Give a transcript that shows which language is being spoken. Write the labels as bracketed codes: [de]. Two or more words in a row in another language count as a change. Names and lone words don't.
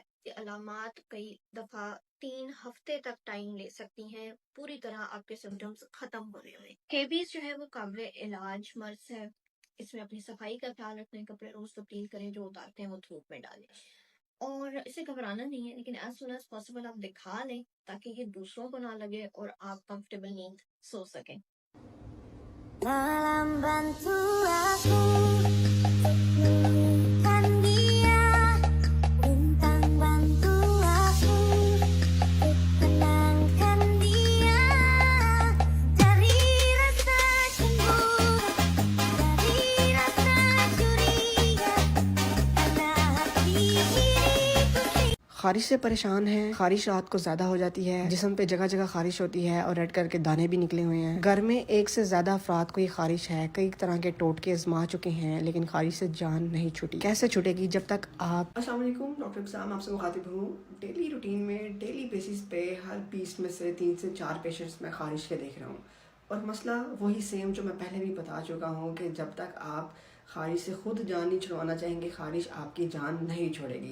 [ur] یہ علامات کئی دفعہ 3 ہفتے تک ٹائم لے سکتی ہیں پوری طرح آپ کے سمپٹمز ختم ہونے میں. سکیبیز جو ہے وہ قابل علاج مرض ہے۔ اس میں اپنی صفائی کا خیال رکھیں، کپڑے روز تبدیل کریں، جو اتارتے ہیں وہ دھوپ میں ڈالیں. اور اسے گھبرانا نہیں ہے، لیکن [en] as soon as possible [ur] آپ دکھا لیں، تاکہ یہ دوسروں کو نہ لگے اور آپ کمفرٹیبل نیند سو سکیں. [id] Dalam bantu aku menemukan dia, bintang bantu aku untuk tenangkan dia dari rasa cemburu, dari rasa curiga, karena hati ini [ur] خارش سے پریشان ہیں. خارش رات کو زیادہ ہو جاتی ہے، جسم پہ جگہ جگہ خارش ہوتی ہے اور ریڈ کر کے دانے بھی نکلے ہوئے ہیں. گھر میں ایک سے زیادہ افراد کو یہ خارش ہے۔ کئی طرح کے ٹوٹکے آزما چکے ہیں، لیکن خارش سے جان نہیں چھوٹی. کیسے چھوٹے گی جب تک آپ. [ar] السلام عليكم, [ur] ڈاکٹر ابسام آپ سے مخاطب ہوں. [en] daily routine [ur] میں [en] daily basis [ur] پہ ہر 20 میں سے 3 سے 4 پیشنٹس میں خارش کے دیکھ رہا ہوں، اور مسئلہ وہی سیم جو میں پہلے بھی بتا چکا ہوں کہ جب تک آپ خارش سے خود جان نہیں چھڑوانا چاہیں گے، خارش آپ کی جان نہیں چھوڑے گی.